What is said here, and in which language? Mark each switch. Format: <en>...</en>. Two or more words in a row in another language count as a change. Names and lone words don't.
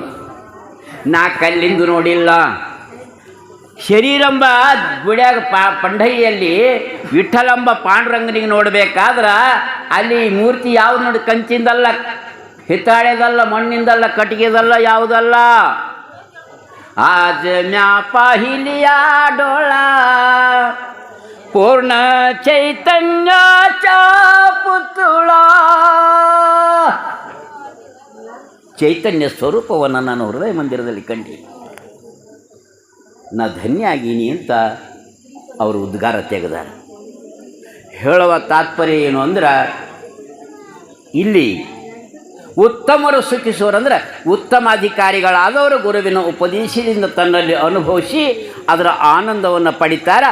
<kn>ನಾ ಕಲ್ಲಿಂದ ನೋಡಿಲ್ಲ. ಶರೀರಂಬ ಗುಡಿಯಾಗ ಪಂಡೈಯಲ್ಲಿ ವಿಠಲಂಬ ಪಾಂಡುರಂಗನಿಗೆ ನೋಡಬೇಕಾದ್ರೆ ಅಲ್ಲಿ ಮೂರ್ತಿ ಯಾವ್ದು ನೋಡಿ, ಕಂಚಿಂದಲ್ಲ, ಹಿತ್ತಾಳೆದಲ್ಲ, ಮಣ್ಣಿಂದಲ್ಲ, ಕಟ್ಟಿಗೆದಲ್ಲ, ಯಾವುದಲ್ಲ.</kn> <mr>आज म्या पाहिलिया डोळा पूर्ण चैतन्याचा पुतळा.</mr> <kn>ಚೈತನ್ಯ ಸ್ವರೂಪವನ್ನು ನಾನು ಹೃದಯ ಮಂದಿರದಲ್ಲಿ ಕಂಡು ನಾ ಧನ್ಯ ಆಗೀನಿ ಅಂತ ಅವರು ಉದ್ಗಾರ ತೆಗೆದಾರೆ. ಹೇಳುವ ತಾತ್ಪರ್ಯ ಏನು ಅಂದ್ರೆ, ಇಲ್ಲಿ ಉತ್ತಮರು ಸುಖಿಸುವರಂದ್ರೆ ಉತ್ತಮ ಅಧಿಕಾರಿಗಳಾದವರು ಗುರುವಿನ ಉಪದೇಶದಿಂದ ತನ್ನಲ್ಲಿ ಅನುಭವಿಸಿ ಅದರ ಆನಂದವನ್ನು ಪಡಿತಾರೆ.</kn>